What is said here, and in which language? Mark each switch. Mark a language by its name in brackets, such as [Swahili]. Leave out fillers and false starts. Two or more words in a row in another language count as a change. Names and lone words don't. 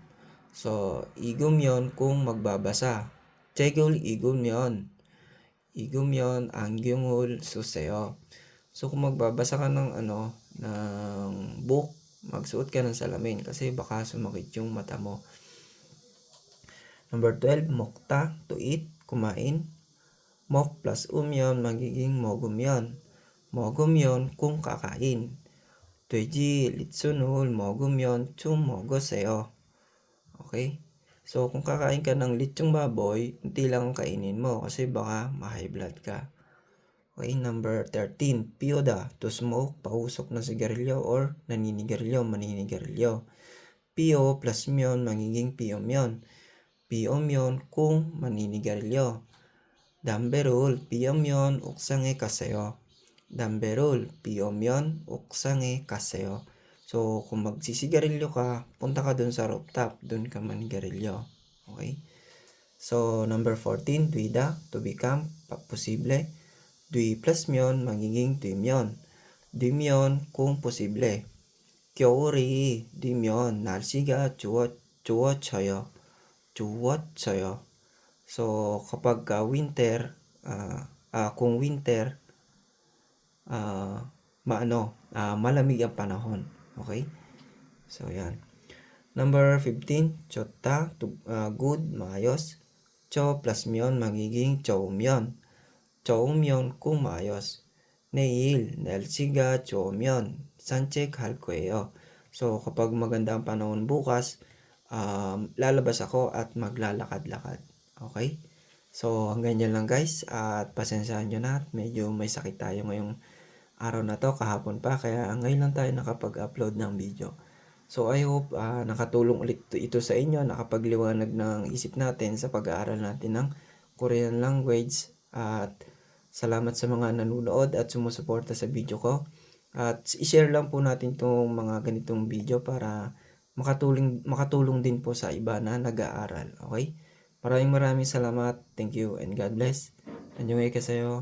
[Filipino] So, igumyon kung magbabasa. [Korean] 책을 읽으면 안경을 쓰세요. [Filipino] So, kung magbabasa ka ng book, magsuot ka ng salamin kasi baka sumakit yung mata mo. [English] Number 12, 먹다, to eat, [Filipino] kumain. 먹 plus umyon magiging 먹으면. 먹으면 kung kakain. [Korean] 돼지 리순을 먹으면 좀 먹으세요. [Filipino] Okay? So, kung kakain ka ng litsong baboy, hindi lang ang kainin mo kasi baka ma-high blood ka. Okay, number 13, piyoda, [English] to smoke, [Filipino] pausok na sigarilyo or maninigarilyo. Piyo plus myon magiging piyomyon. Piyomyon kung maninigarilyo. [Korean] 담배를 피우면 옥상에 가세요. 담배를 피우면 옥상에 가세요. [Filipino] So, kung magsisigarilyo ka, punta ka dun sa rooftop, dun ka manigarilyo. Okay? [English] So, number 14, duida, to become, [Filipino] posible. Dui plus myon, magiging duimyon. Duimyon kung posible. [Korean] 겨울이 되면 날씨가 좋아져요. [Filipino] So, kapag winter, kung winter, malamig ang panahon. Okay? So, yan. Number 15, 좋다, good, maayos. 저 plus myon magiging 좋으면. 좋으면 kung maayos. [Korean] 내일 날씨가 좋으면 산책할 거예요. [Filipino] So, kapag maganda ang panahon bukas, lalabas ako at maglalakad-lakad. Okay? So, hanggang dyan lang guys. At pasensyahan nyo na. Medyo may sakit tayo ngayong araw na to, kahapon pa, kaya ngayon lang tayo nakapag-upload ng video. [English] So I hope [Filipino] nakatulong ulit ito sa inyo, nakapagliwanag ng isip natin sa pag-aaral natin ng Korean language. At salamat sa mga nanonood at sumusuporta sa video ko. At i-share lang po natin itong mga ganitong video para makatulong din po sa iba na nag-aaral. Okay? Maraming salamat. [English] Thank you and God bless. [Korean] 안녕히 계세요.